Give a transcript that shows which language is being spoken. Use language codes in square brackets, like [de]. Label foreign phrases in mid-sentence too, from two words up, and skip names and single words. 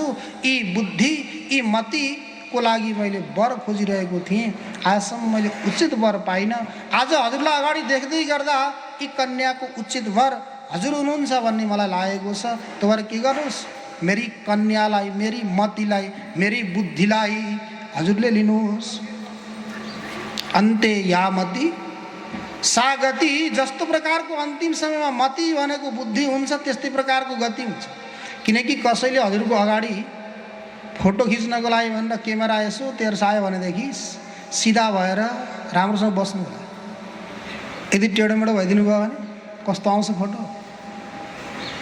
[ne] यी बुद्धि यी मतिको लागि मैले वर खोजिरहेको थिएँ, आजसम्म मैले उचित वर पाइनँ। आज हजुरलाई अगाडि देख्दै गर्दा यी कन्याको उचित वर हजुर हुनुहुन्छ भन्ने मलाई लागेको छ। तपाईहरु के गर्नुहोस्, मेरी कन्यालाई, मेरी मतिलाई, मेरी बुद्धिलाई हजुरले लिनुहोस्। [sa] अन्ते या मति सा गति, [ne] जस्तो प्रकारको अन्तिम समयमा मति भनेको बुद्धि हुन्छ त्यस्तै प्रकारको गति हुन्छ। किनकि कसैले हजुरको अगाडि फोटो खिच्नको लागि भनेर क्यामेरा यसो तेर्सायो भनेदेखि सिधा भएर राम्रोसँग बस्नु होला। यदि टेढोमेढो भइदिनु भयो भने कस्तो आउँछ फोटो।